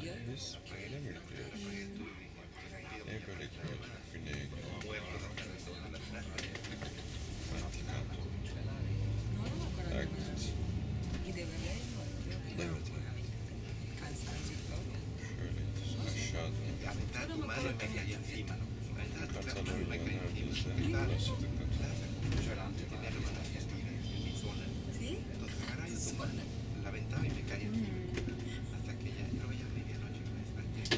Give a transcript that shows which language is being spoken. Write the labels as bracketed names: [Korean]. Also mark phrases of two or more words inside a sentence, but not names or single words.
[Turkish] Biz öyle mi gidiyoruz? Niye böyle gidiyoruz? Güney'e gidiyoruz. Vatikan. Herkes. Evet. Şöyle aşağıda. Katalonya neredeyse. Plaça de Catalunya. [Spanish] La aventaba y me caía encima. Hasta que ya luego ya a medianoche me desperté.